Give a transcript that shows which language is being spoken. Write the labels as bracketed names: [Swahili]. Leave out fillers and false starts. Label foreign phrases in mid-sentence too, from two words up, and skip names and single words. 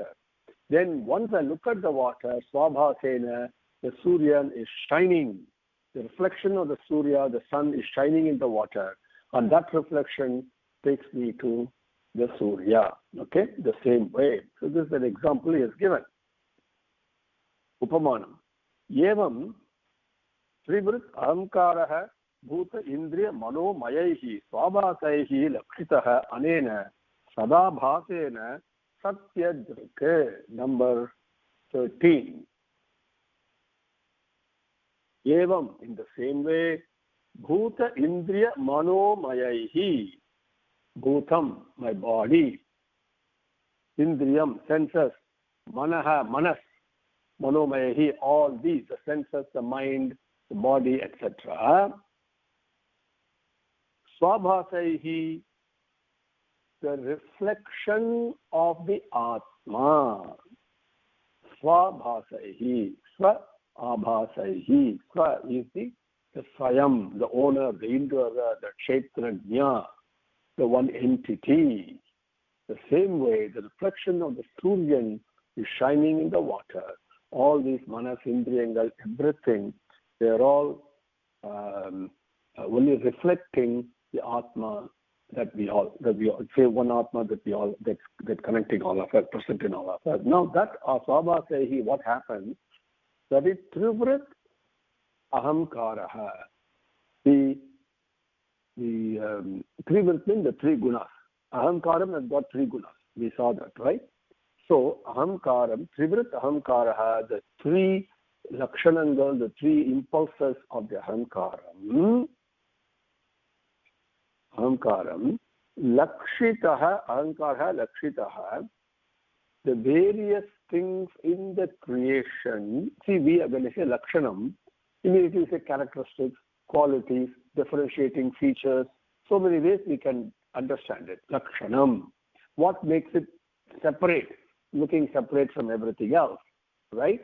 [English] Then once I look at the water, swabhasena, the surya is shining. The reflection of the surya, the sun, is shining in the water, and that reflection takes me to the surya. Okay, the same way. So this is an example he has given. Upamanam. [Sanskrit] Yevam trivrit ahamkaraha bhuta indriya mano mayaihi swabhasaihi lakshitaha anena sadabhasena satyadrike. [English] Number 13. Evam, in the same way, [Sanskrit] bhuta indriya manomayaihi. Bhutam, [English] my body. Indriyam, senses. [Sanskrit] Manaha, manas. Manomayahi, [English] all these, the senses, the mind, the body, etc. Swabhasaihi, the reflection of the Atma. [Sanskrit] Swabhasaihi. Abhasaihi. [English] Swa is the Swayam, the owner, the indra, the Kshetrajna, the one entity. The same way, the reflection of the Suryan is shining in the water. All these manas, indriyangal, everything, they are all only reflecting the Atma that we all say, one Atma that we all that connecting all of us, present in all of us. Now that Swabhasaihi, what happens? That is [Sanskrit] trivrit ahamkaraha. [English] The trivrit means the three gunas. Ahamkaram has got three gunas. We saw that, right? So ahamkaram, [Sanskrit] trivrit ahamkaraha, [English] the three lakshanangal, the three impulses of the ahamkaram. [Sanskrit] Ahamkaram Lakshitaha, ahankara lakshitaha, [English] the various things in the creation. See, when I say lakshanam, immediately say characteristics, qualities, differentiating features. So many ways we can understand it. [Sanskrit] Lakshanam. [English] What makes it separate, looking separate from everything else, right?